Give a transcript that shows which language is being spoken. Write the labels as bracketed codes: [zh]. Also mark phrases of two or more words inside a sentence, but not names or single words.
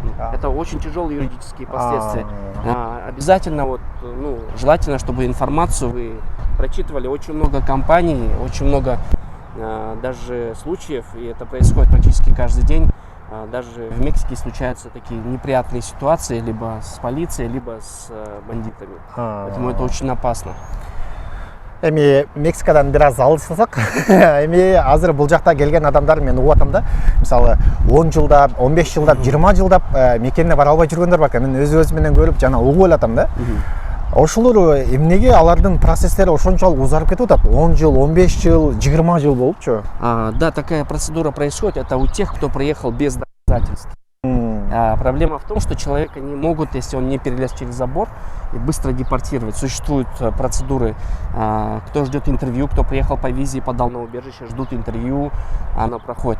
[ru] Это очень тяжелые юридические последствия. Обязательно, желательно, чтобы информацию вы прочитывали. Очень много компаний, очень много даже случаев, и это происходит практически каждый день. Даже в Мексике случаются такие неприятные ситуации либо с полицией, либо с бандитами. Поэтому это очень опасно. [ky] Эми Мексикадан бираз алыстасак, эми азыр бул жакта келген адамдар мен угуп атам да. Мисалы 10 жылдап, 15 жылдап, 20 жылдап мекенине бара албай жүргөндөр бар экен. Мен өз менен көрүп жана угуп элатам да. Ошолор эмнеге алардын процесстери ошончолук узарып кетип атат? 10 жыл, 15 жыл, 20 жыл болупчу. [ru] Да, такая процедура происходит. Это у тех, кто приехал без доказательств. Проблема в том, что человека не могут, если он не перелез через забор, и быстро депортировать. Существуют процедуры, кто ждет интервью, кто приехал по визе и подал на убежище, ждут интервью, оно проходит.